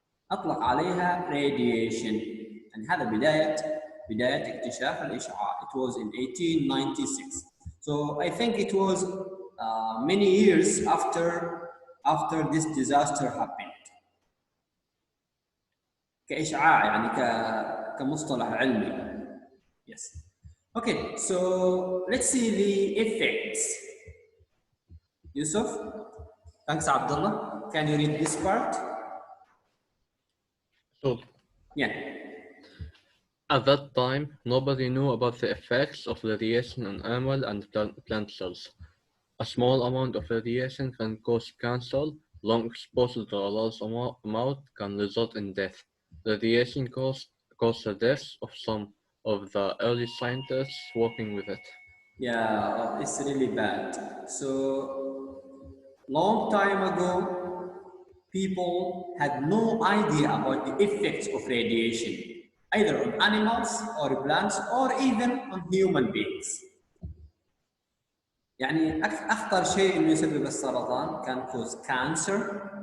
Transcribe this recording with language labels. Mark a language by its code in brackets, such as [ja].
[ar] أطلق عليها radiation. يعني هذا بداية اكتشاف الإشعاع. [en] It was in 1896. So I think it was many years after this disaster happened. [ar] كإشعاع يعني كمصطلح علمي. [en] Yes. Okay, so let's see the effects. Yusuf, thanks Abdullah. Can you read this part? Sure. Yeah. At that time, nobody knew about the effects of radiation on animal and plant cells. A small amount of radiation can cause cancer. Long exposure to a large amount can result in death. Radiation caused the deaths of some of the early scientists working with it. Yeah, it's really bad. So, long time ago, people had no idea about the effects of radiation, either on animals or plants or even on human beings. [ar] يعني أخطر شيء إنه يسبب السرطان كان [en] cause cancer.